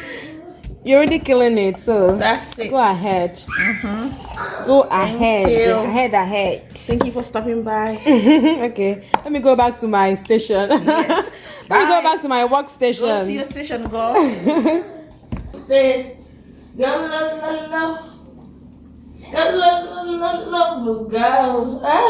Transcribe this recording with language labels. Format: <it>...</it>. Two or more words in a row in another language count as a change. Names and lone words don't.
<en>You're already killing it. So That's it. go ahead. Go ahead. you. Ahead. Thank you for stopping by. Okay. Let me go back to my station. Let me go back to my Go to workstation. your station, go. Say, go, la, la, la. Go, la, la, la, la, go.</en>